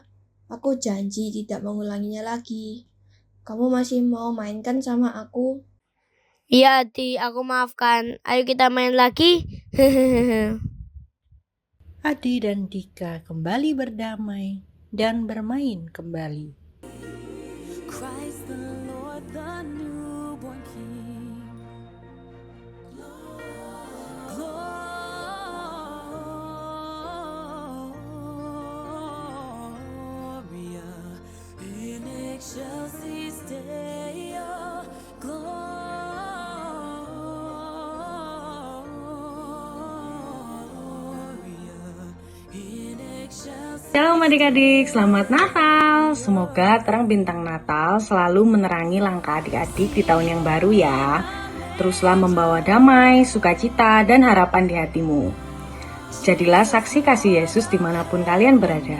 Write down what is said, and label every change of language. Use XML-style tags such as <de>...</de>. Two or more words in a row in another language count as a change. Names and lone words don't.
<id>Aku janji tidak mengulanginya lagi. Kamu masih mau mainkan sama aku? Iya, Adi, aku maafkan. Ayo kita main lagi. Adi dan Dika kembali berdamai dan bermain kembali.</id> <en>Christ the Lord, the newborn King.</en> <la>Gloria in excelsis Deo. Gloria in excelsis.</la> <id>Shalom adik-adik, selamat Natal. Semoga terang bintang Natal selalu menerangi langkah adik-adik di tahun yang baru ya. Teruslah membawa damai, sukacita, dan harapan di hatimu. Jadilah saksi kasih Yesus dimanapun kalian berada.</id>